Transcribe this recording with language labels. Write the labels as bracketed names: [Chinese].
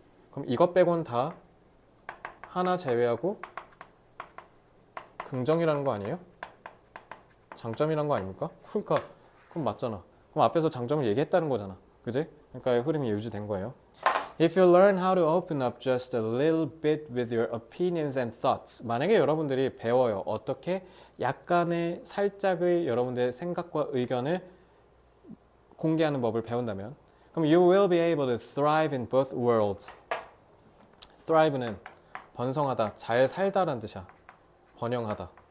[Korean] 그럼 이것 빼곤 다 하나 제외하고 긍정이라는 거 아니에요? 장점이란 거 아닙니까? 그러니까 그럼 맞잖아. 그럼 앞에서 장점을 얘기했다는 거잖아. 그지? 그러니까 흐름이 유지된 거예요. [English] If you learn how to open up just a little bit with your opinions and thoughts. [Korean] 만약에 여러분들이 배워요. 어떻게 약간의 살짝의 여러분들의 생각과 의견을 공개하는 법을 배운다면, 그럼 [English] you will be able to thrive in both worlds. [Korean] thrive는 번성하다, 잘 살다라는 뜻이야. 번영하다.